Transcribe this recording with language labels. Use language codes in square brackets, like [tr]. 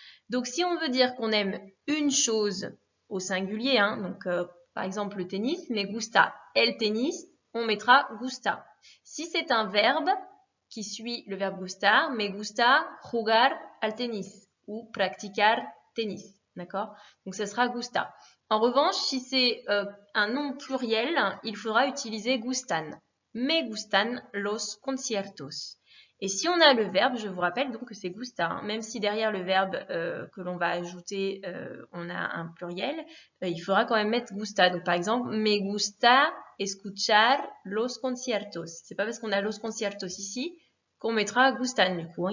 [fr] Donc, si on veut dire qu'on aime une chose au singulier, hein, donc par exemple le tennis, [es] me gusta el tennis, [fr] on mettra gusta. Si c'est un verbe qui suit le verbe gustar, [es] me gusta jugar al tenis [fr] ou [es] practicar tenis, [fr] d'accord? Donc, ce sera gusta. En revanche, si c'est un nom pluriel, il faudra utiliser gustan. [es] Me gustan los conciertos. [fr] Et si on a le verbe, je vous rappelle donc que c'est gusta, hein, même si derrière le verbe que l'on va ajouter, on a un pluriel, il faudra quand même mettre gusta. Donc par exemple, [es] me gusta escuchar los conciertos. [fr] C'est pas parce qu'on a [es] los conciertos [fr] ici qu'on mettra gustan du coup. Hein.